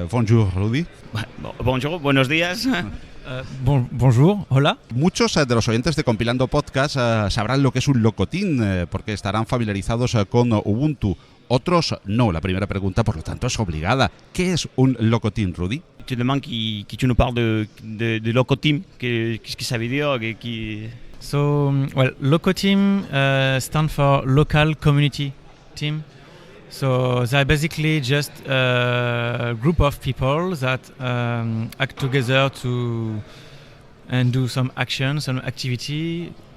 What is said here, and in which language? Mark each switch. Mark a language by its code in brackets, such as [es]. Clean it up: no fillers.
[fr] Bonjour, Rudy. [es] Bonjour, buenos días. [fr] Bonjour, hola. [es] Muchos de los oyentes de Compilando Podcast sabrán lo que es un Locotin, porque estarán familiarizados con Ubuntu. Otros no. La primera pregunta, por lo tanto, es obligada. ¿Qué es un Locotin, Rudy? [fr] Tu demandes que tu nous parles de Locotin, qu'est-ce que ça veut dire? [en] So, Locoteam stands for Local Community Team. So they're basically just a group of people that act together and do some action, some activity.